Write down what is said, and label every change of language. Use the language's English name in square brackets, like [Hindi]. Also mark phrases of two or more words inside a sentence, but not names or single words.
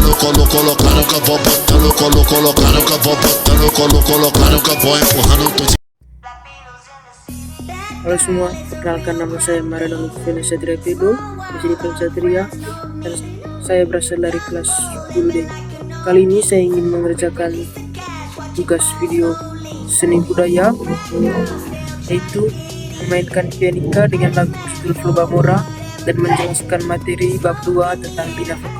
[Portuguese] colocando que eu vou botando, colocando que eu vou botando, colocando que eu vou empurrando tudo. [Indonesian] Halo semua, perkenalkan nama saya Mariano Lutfi Satria Pido, di Satria, dan saya berasal dari kelas 10D. Kali ini saya ingin mengerjakan tugas video seni budaya, yaitu memainkan pianika dengan lagu judul Flobamora dan menjelaskan materi bab 2 tentang bina vokal.